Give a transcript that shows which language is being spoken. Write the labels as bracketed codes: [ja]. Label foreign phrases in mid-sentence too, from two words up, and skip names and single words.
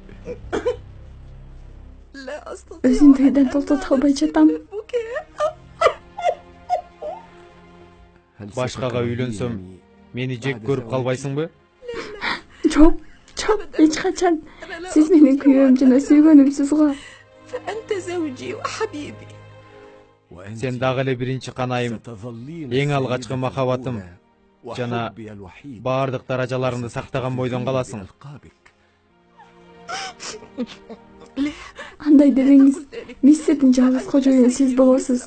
[ky] Өзүмдү үйдөн токтото албай жатам. Башкага үйлөнсөм, мени жек көрүп калбайсыңбы? Жок, эч качан. Сиз менин күйөөм жана сүйгөнүмсүз го. [ar] فأنت زوجي وحبيبي. [ky] Сен дагы эле биринчи канайым, эң алгачкы махабатым жана бардык даражаларыңды сактаган бойдон каласың. Андай дебеңиз, Мисирдин жалгыз кожоюну сиз болосуз.